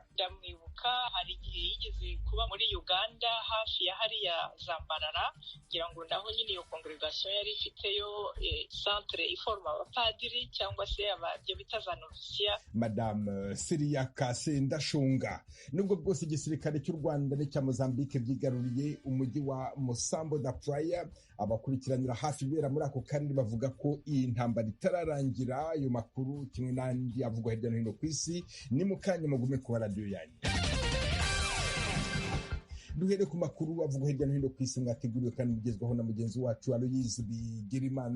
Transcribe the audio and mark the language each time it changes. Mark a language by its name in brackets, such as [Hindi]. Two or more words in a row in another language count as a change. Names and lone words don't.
[Kinyarwanda] Ndamwibuka hari igihe yigeze kuba muri Uganda hafi ya hariya Zambarara, ngira ngo naho nyine iyo congregation yari ifiteyo centre iforma abapadiri cyangwa se ababyo bita za novisia. Madame Siria Kase Ndashunga. Nubwo bwose igisirikare cy'u Rwanda n'icya Mozambique byigaruriye umujyi wa Mosambo da Praia, abakurikiranira hafi ibera muri ako karere bavuga ko iyi ntambara itararangira. Ayo makuru kimwe n'andi avugwa hirya no hino ku isi ni mu kanya mugume ku radio yanyu. Duhere ku makuru avugwa hirya no hino ku isi mwateguriwe kandi mugezwaho na mugenzi wacu Aloyizi Bigirimana.